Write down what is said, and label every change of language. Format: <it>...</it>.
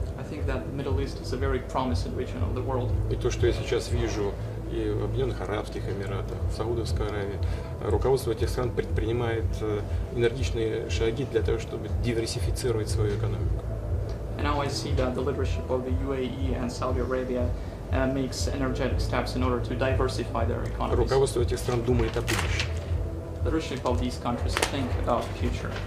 <en>I think that the Middle East is a very promising region of the world.</en> <ru>И то, что я сейчас вижу и в Объединенных Арабских Эмиратах, в Саудовской Аравии, руководство этих стран предпринимает энергичные шаги для того, чтобы диверсифицировать свою экономику.</ru> <en>And now I see that the leadership of the UAE and Saudi Arabia makes energetic steps in order to diversify their economies.</en> <ru>Руководство этих стран думает о будущем.</ru> <en>Leadership of these countries think about the future.</en>